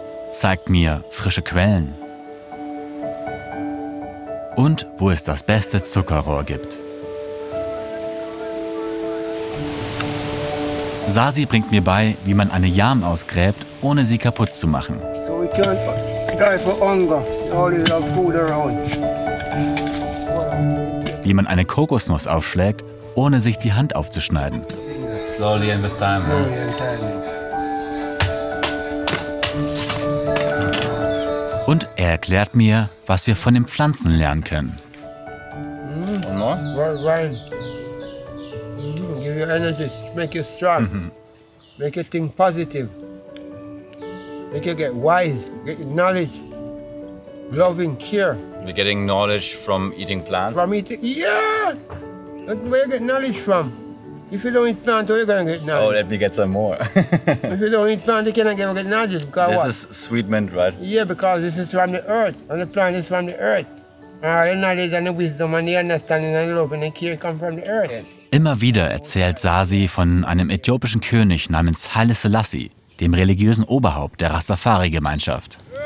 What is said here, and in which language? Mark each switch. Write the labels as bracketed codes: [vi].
[de] Zeigt mir frische Quellen und wo es das beste Zuckerrohr gibt. Sasi bringt mir bei, wie man eine Yam ausgräbt, ohne sie kaputt zu machen. [en] So we can't die for hunger. Always have food around. [de] Wie man eine Kokosnuss aufschlägt, ohne sich die Hand aufzuschneiden. [en] Slowly and with time. [de] Und er erklärt mir, was wir von den Pflanzen lernen können. Und noch? [en] Wine. Give you energy, make you strong, make you think positive, make you get wise, get knowledge, loving, care. We're getting knowledge from eating plants. From eating, yeah! That's where you get knowledge from. If you don't eat plant, where you gonna get Oh, knowledge? let me get some more. If you don't eat plant, you cannot get knowledge. Because This what? is sweet mint, right? Yeah, because this is from the earth, and the plant is from the earth. All the knowledge and the wisdom and the understanding and the love and the care come from the earth. [de] Immer wieder erzählt Sasi von einem äthiopischen König namens Haile Selassie, dem religiösen Oberhaupt der Rastafari-Gemeinschaft.